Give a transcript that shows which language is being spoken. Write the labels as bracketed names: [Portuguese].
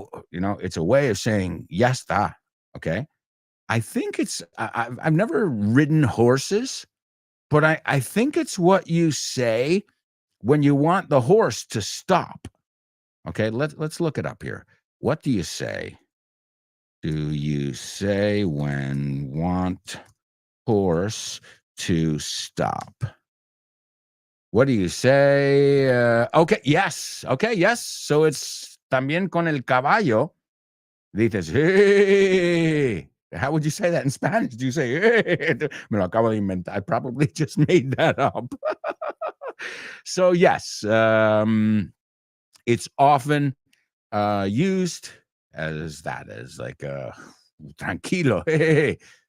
[English] It's a way of saying [Spanish] ya está. [English] Okay. I think I've never ridden horses, but I think it's what you say when you want the horse to stop. Okay. Let's look it up here. What do you say? Do you say when want horse to stop? What do you say? Okay, yes. Okay, yes. So it's [Spanish] también con el caballo. Dices, hey. [English] How would you say that in Spanish? Do you say, hey? [Spanish] Me lo acabo de inventar. [English] I probably just made that up. So, yes, it's often used as like tranquilo, hey.